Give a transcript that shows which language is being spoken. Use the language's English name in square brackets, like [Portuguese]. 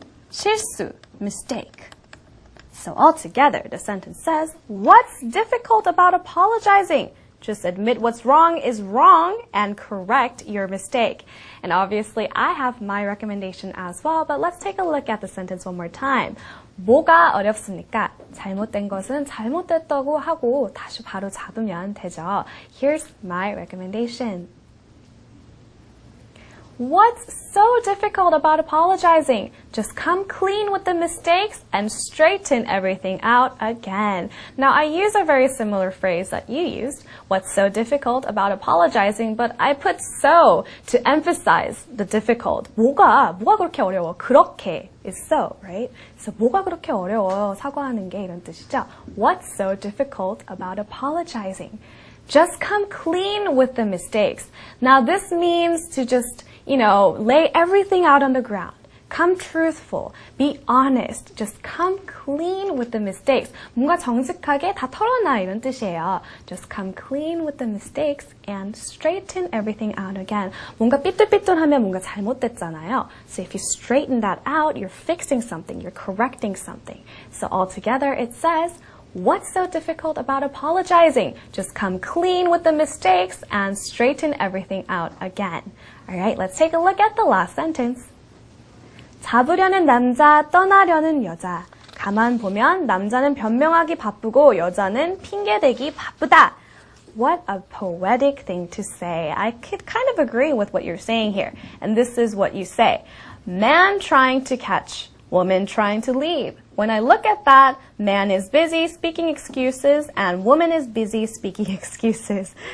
[English] 실수, mistake. So altogether, the sentence says, what's difficult about apologizing? Just admit what's wrong is wrong and correct your mistake. And obviously, I have my recommendation as well, but let's take a look at the sentence one more time. [Korean] 뭐가 어렵습니까? 잘못된 것은 잘못됐다고 하고 다시 바로 잡으면 되죠. [English] Here's my recommendation. What's so difficult about apologizing? Just come clean with the mistakes and straighten everything out again. Now, I use a very similar phrase that you used. What's so difficult about apologizing? But I put so to emphasize the difficult. [Korean] 뭐가 그렇게 어려워? [English] 그렇게 is so, right? [Korean] So 뭐가 그렇게 어려워요? 사과하는 게 이런 뜻이죠. [English] What's so difficult about apologizing? Just come clean with the mistakes. Now, this means to just lay everything out on the ground. Come truthful. Be honest. Just come clean with the mistakes. [Korean] 뭔가 정직하게 다 털어놔 이런 뜻이에요. [English] Just come clean with the mistakes and straighten everything out again. [Korean] 뭔가 삐뚤삐뚤하면 뭔가 잘못됐잖아요. [English] So if you straighten that out, you're fixing something. You're correcting something. So altogether, it says, what's so difficult about apologizing? Just come clean with the mistakes and straighten everything out again. All right, let's take a look at the last sentence. [Korean] 잡으려는 남자, 떠나려는 여자. 가만 보면 남자는 변명하기 바쁘고 여자는 핑계대기 바쁘다. [English] What a poetic thing to say. I could kind of agree with what you're saying here. And this is what you say. Man trying to catch, woman trying to leave. When I look at that, man is busy speaking excuses and woman is busy speaking excuses.